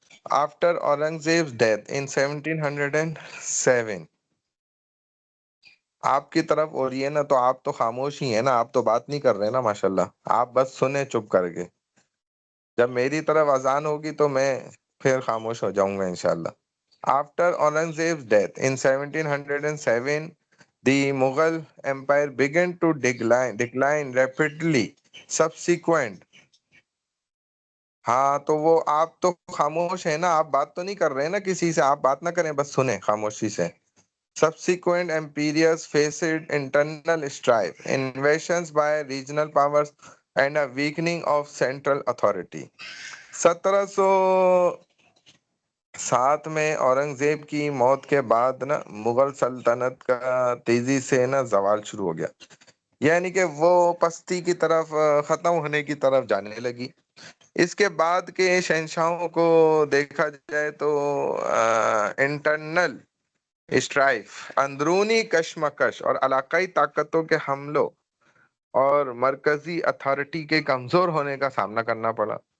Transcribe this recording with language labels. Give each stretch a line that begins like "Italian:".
English: after Aurangzeb's death in 1707،
Urdu: آپ کی طرف ہو رہی ہے نا، تو آپ تو خاموش ہی ہیں نا، آپ تو بات نہیں کر رہے نا، ماشاءاللہ آپ بس سنیں چپ کر کے. جب میری طرف اذان ہوگی تو میں پھر خاموش ہو جاؤں گا انشاءاللہ.
English: After Aurangzeb's death in 1707 the Mughal empire began to decline rapidly. Subsequent،
Urdu: ہاں تو وہ آپ تو خاموش ہیں نا، آپ بات تو نہیں کر رہے ہیں نا کسی سے، آپ بات نہ کریں، بس سنیں خاموشی سے.
English: Subsequent empires faced internal strife, invasions by regional powers, and a weakening of central authority.
Urdu: 1707 میں اورنگزیب کی موت کے بعد نا مغل سلطنت کا تیزی سے نا زوال شروع ہو گیا، یعنی کہ وہ پستی کی طرف، ختم ہونے کی طرف جانے لگی. اس کے بعد کے شہنشاہوں کو دیکھا جائے تو
English: internal strife,
Urdu: اندرونی کشمکش اور علاقائی طاقتوں کے حملوں اور مرکزی اتھارٹی کے کمزور ہونے کا سامنا کرنا پڑا.